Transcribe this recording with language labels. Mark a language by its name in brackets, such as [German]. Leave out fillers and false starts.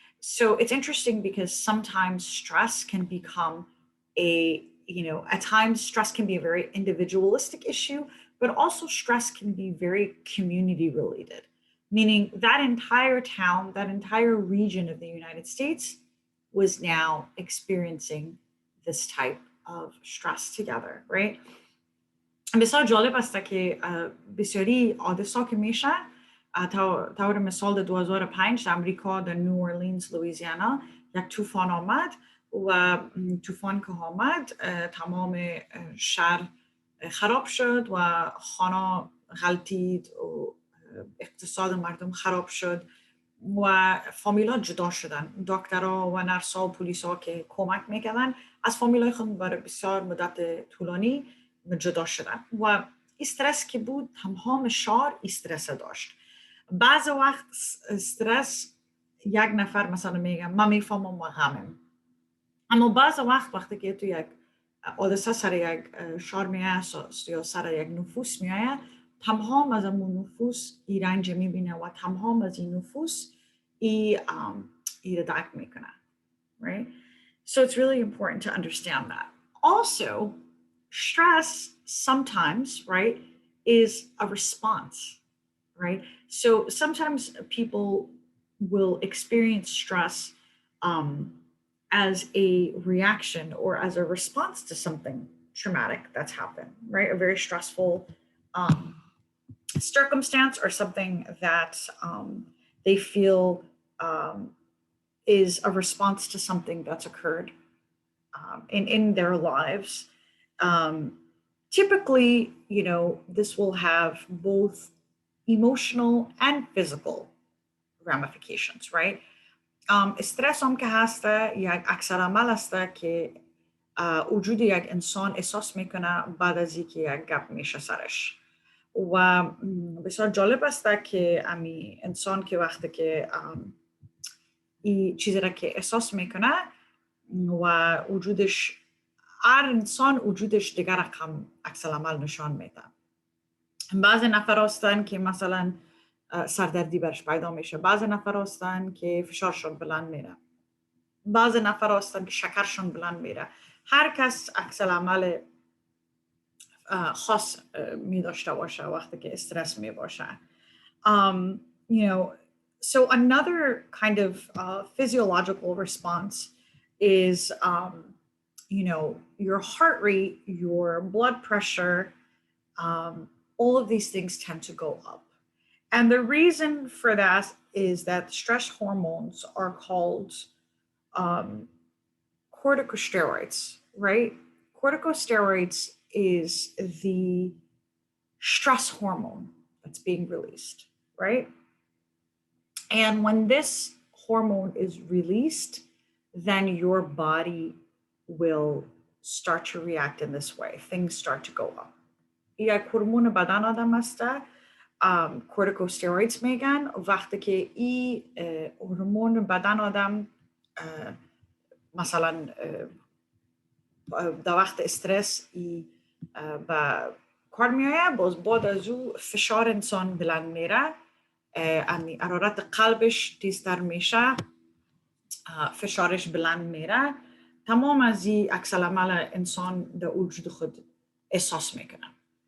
[English] So it's interesting because sometimes stress can become at times stress can be a very individualistic issue, but also stress can be very community related, meaning that entire town, that entire region of the United States was now experiencing this type of stress together, right? [Persian] بسیار جالب است که بسیاری حادثه که میشه طور مثال در 2005 در امریکا در نیو اورلینز لوئیزیانا یک طوفان آمد و طوفان که آمد تمام شهر خراب شد و خانه غلطید و اقتصاد مردم خراب شد و فامیلا جدا شدن. دکترها و نرسا و پلیسا که کمک میکردن از فامیلای خود برای بسیار مدت طولانی جدا شدن و استرس که بود تمام شهر استرس داشت. بعض وقت استرس یک نفر مثلا میگه من میفهمم و غمم، اما بعض وقتی که تو یک حادثه سر یک شهر میایه یا سر یک نفوس میایه تمام از اون نفوس ای رنج میبینه و تمام از این نفوس ای درک میکنه, [English] right? So it's really important to understand that. Also, stress sometimes, right, is a response, right? So sometimes people will experience stress as a reaction or as a response to something traumatic that's happened, right? A very stressful circumstance or something that they feel is a response to something that's occurred in their lives. Typically, this will have both emotional and physical ramifications, right? [Persian] استرس هم که هسته یک اکثر عمل هسته که وجود یک انسان احساس میکنه بعد از اینکه یک گپ میشه سرش و بسیار جالب است که امی انسان که وقتی که این چیزی را که احساس میکنه و وجودش هر انسان وجودش دیگر رقم عکس العمل نشان میده. بعضی نفر هستن که مثلا سردردی برش پیدا میشه، بعضی نفر هستن که فشارشون بلند میره، بعضی نفر هستن که شکرشون بلند میره. هر کس عکس العمل خاص می داشته باشه وقتی که استرس می باشه. [English] You know, so another kind of physiological response is, you know, your heart rate, your blood pressure, all of these things tend to go up. And the reason for that is that stress hormones are called corticosteroids, right? Corticosteroids is the stress hormone that's being released, right? And when this hormone is released, then your body will start to react in this way. Things start to go up. [Persian] یک هورمون بدن آدم است corticosteroids میگن. وقتی که این هورمون بدن آدم مثلا در وقت استرس به کار میایه، باز بعد از او فشار انسان بلند میره، حرارت قلبش تیزتر میشه، فشارش بلند میره، تمام از این عکس العمل انسان در وجود خود احساس میکنه.